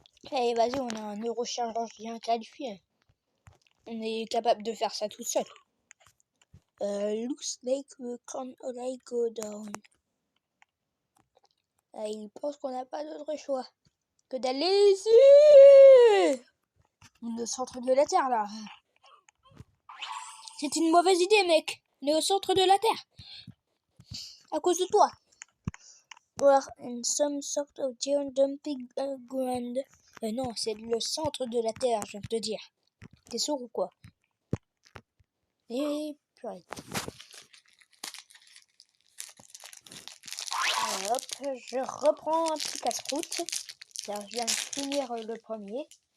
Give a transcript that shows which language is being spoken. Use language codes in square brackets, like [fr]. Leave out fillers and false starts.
[fr] Allez, vas-y, on a un neurochirurgien qualifié. On est capable de faire ça tout seul. [en] Looks like we can only go down. [fr] Il pense qu'on n'a pas d'autre choix que d'aller ici. Le centre de la Terre, là. C'est une mauvaise idée, mec. On est au centre de la Terre. À cause de toi. [en] We're in some sort of giant dumping ground. [fr] Non, c'est le centre de la Terre, je viens de te dire. T'es sourd ou quoi? Et purée. Hop, je reprends un petit casse-croûte. Je viens de finir le premier.